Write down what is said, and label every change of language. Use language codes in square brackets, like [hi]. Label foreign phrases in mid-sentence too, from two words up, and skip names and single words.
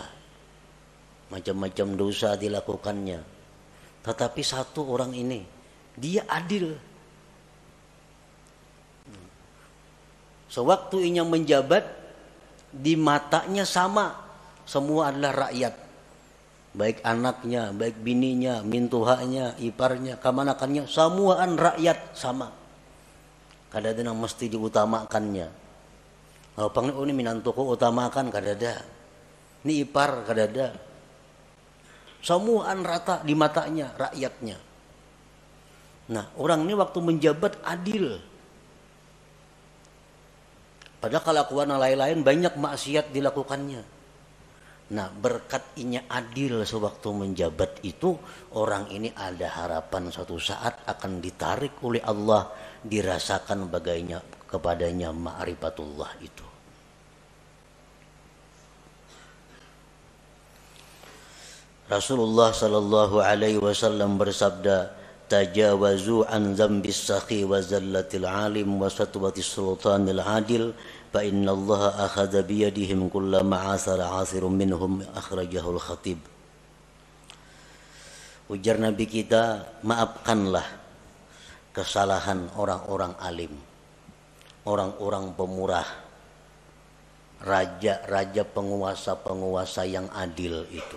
[id] Macam-macam dosa dilakukannya. Tetapi satu orang ini, dia adil. Sewaktu ia menjabat, di matanya sama. Semua adalah rakyat. [bjn] Baik anaknya, baik bininya, mintuhanya, iparnya, kamanakannya, semuaan rakyat sama. Kada ada yang mesti diutamakannya. Kalau pang ini minantuku utamakan kada ada. Ini ipar kada ada. Semuaan rata di matanya rakyatnya. [id] Nah, orang ini waktu menjabat adil. Padahal kelakuan lain-lain banyak maksiat dilakukannya. [bjn] Nah, berkat inya adil sewaktu menjabat itu, orang ini ada harapan suatu saat akan ditarik oleh Allah, dirasakan bagainya kepadanya ma'rifatullah itu. [ar] رسول الله صلى الله عليه وسلم bersabda، تجاوزوا عن ذنب السخي وزلة العالم وسطوة السلطان العادل فإن الله آخذ بيدهم كلما عثر عاثر منهم، أخرجه الخطيب. [bjn] Ujar Nabi kita, maafkanlah kesalahan orang-orang alim, orang-orang pemurah, raja-raja, penguasa-penguasa yang adil itu.